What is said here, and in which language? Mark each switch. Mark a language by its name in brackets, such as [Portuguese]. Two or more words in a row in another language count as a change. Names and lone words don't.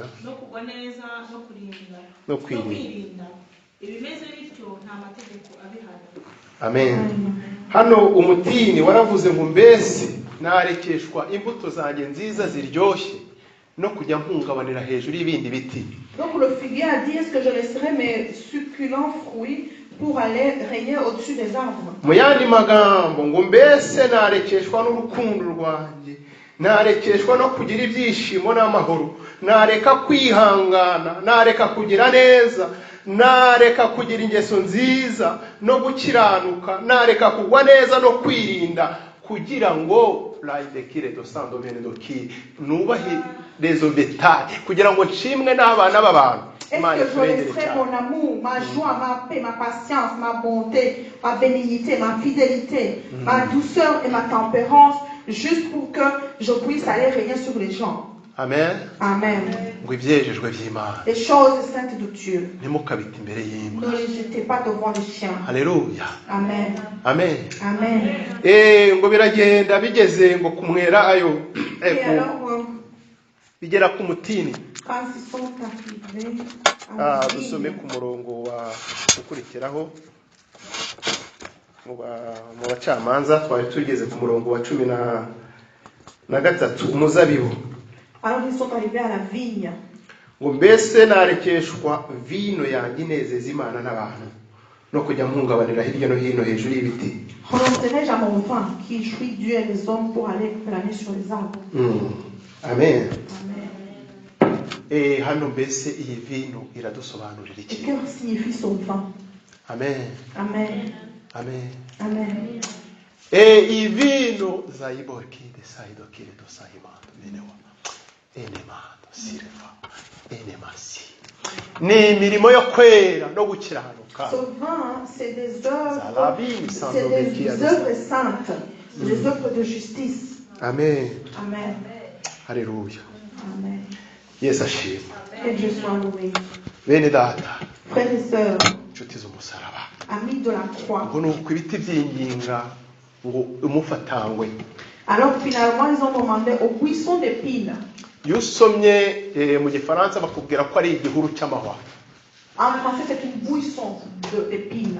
[Kinyarwanda] No kugwa neza, no kurinda, no kwirinda. Ibimeze bityo nta mategeko abihana. Amen. Hano umutini waravuze ngo mbese narekeshwa imbuto zanjye nziza ziryoshye no kujya mpungabanira hejuru y'ibindi biti. [French] Donc le figuier a dit, est-ce que je laisserai mes succulents fruits pour aller régner au-dessus des arbres? [Kinyarwanda] Mu yandi magambo ngo mbese narekeshwa n'urukundo rwanjye, narekeshwa no kugira ibyishimo n'amahoro, nareka kwihangana, nareka kugira neza, nareka kugira ingeso nziza no gukiranuka, nareka kugwa neza no kwirinda, kugira ngo laidekire dosando bene doki nubahe rezo betale, kugira ngo nshimwe n'abana b'abantu. [French] Est-ce que je laisserai mon amour, ma joie, ma paix, ma patience, ma bonté, ma bénignité, ma fidélité, ma douceur et ma tempérance, juste pour que je puisse aller régner sur les gens? Amen. Amen. [Kinyarwanda] Ngo ibyejejwe by'Imana [French] Les choses saintes de Dieu, [Kinyarwanda] ntimukabite imbere ne y'imbwa. [French] les jetez pas devant les chiens. Haleluya. Amen. Amen. Amen. [Kinyarwanda] Ngo biragenda bigeze ngo kumwera ayo [French] Et alors, [Kinyarwanda] bigera ku mutini. [French] quand ils sont arrivés à la [Kinyarwanda] Dusome [French] vigne, [Kinyarwanda] ku murongo wa ukurikiraho mu bacamanza, twari tugeze ku murongo wa 13 umuzabibu. [French] alors ils sont arrivés à la vigne. [Kinyarwanda] Ngo mbese narekeshwa vino yanjye inezeza Imana n'abantu no kujya mpungabanira hirya no hino hejuru y'ibiti? [French] Renoncerai-je à mon vin qui jouit Dieu et les hommes pour aller planer sur les arbres? Amen. Amen. [Kinyarwanda] Hano mbese iyi vino iradusobanurira Et iki? [French] que signifie son vin? Amen. Amen. Amen. Amen. [Kinyarwanda] Iyi vino zayiborkide sayidokire to sayimando menewa enemando sirefa enemasi, ni imirimo yo kwera no gukiranuka. [French] Ce vin, c'est des œuvres saintes, des œuvres de justice. Amen. Amen. Haleluya. Amen. [Kinyarwanda] Yesu ashimwe. [French] Que Dieu soit loué. [Kinyarwanda] Bene data, [French] Frères et sœurs, [Kinyarwanda] inshuti z'umusaraba, [French] amis de la croix. [Kinyarwanda] ngo ni uko ibiti by'inginga ngo umufatangwe. [French] Alors finalement, ils ont demandé au buisson d'épines. [Kinyarwanda] Iyo usomye mu gifaransa bakubwira ko ari igihuru cy'amahwa. [French] En français, c'est une buisson d'épines.